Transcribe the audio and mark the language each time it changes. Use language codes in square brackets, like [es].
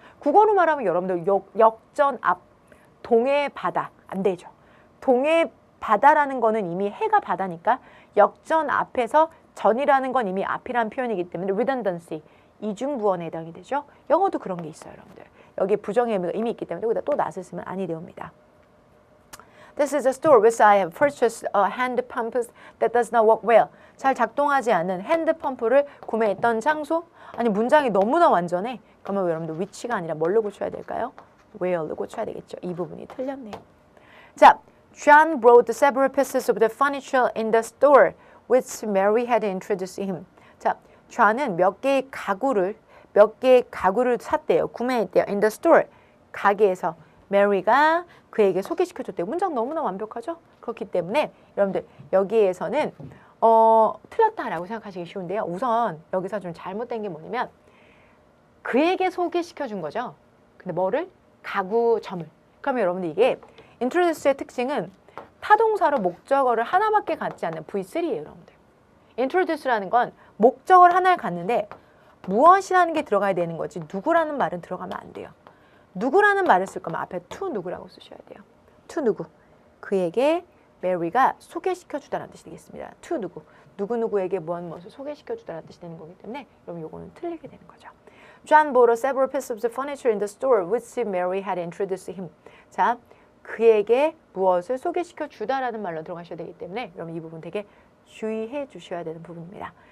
[ko] 국어로 말하면 여러분들 역전 앞, 동해 바다 안 되죠. 동해 바다라는 거는 이미 해가 바다니까 역전 앞에서 전이라는 건 이미 앞이라는 표현이기 때문에 redundancy, 이중 부원에 해당이 되죠. 영어도 그런 게 있어요, 여러분들. 여기에 부정의 의미가 이미 있기 때문에 여기다 또 not을 쓰면 아니 되옵니다. [en] This is a store which I have purchased a hand pump that does not work well. [ko] 잘 작동하지 않는 핸드 펌프를 구매했던 장소? 아니 문장이 너무나 완전해. 그러면 여러분들 which가 아니라 뭘로 고쳐야 될까요? where로 고쳐야 되겠죠. 이 부분이 틀렸네요. [en] 자, John brought several pieces of the furniture in the store which Mary had introduced him. [ko] 자, John은 몇 개의 가구를 샀대요. 구매했대요. [en] In the store, [ko] 가게에서. 메리가 그에게 소개시켜줬대요. 문장 너무나 완벽하죠? 그렇기 때문에 여러분들 여기에서는 틀렸다라고 생각하시기 쉬운데요. 우선 여기서 좀 잘못된 게 뭐냐면 그에게 소개시켜준 거죠. 근데 뭐를? 가구점을. 그러면 여러분들 이게 introduce의 특징은 타동사로 목적어를 하나밖에 갖지 않는 V3예요. 여러분들. introduce라는 건 목적어를 하나를 갖는데 무엇이라는 게 들어가야 되는 거지 누구라는 말은 들어가면 안 돼요. 누구라는 말을 쓸 거면 앞에 to 누구라고 쓰셔야 돼요. to 누구. 그에게 메리가 소개시켜주다라는 뜻이 되겠습니다. to 누구. 누구누구에게 무엇을 소개시켜주다라는 뜻이 되는 거기 때문에 그럼 요거는 틀리게 되는 거죠. [en] John bought several pieces of furniture in the store which Mary had introduced him. [ko] 자, 그에게 무엇을 소개시켜주다라는 말로 들어가셔야 되기 때문에 여러분 이 부분 되게 주의해 주셔야 되는 부분입니다.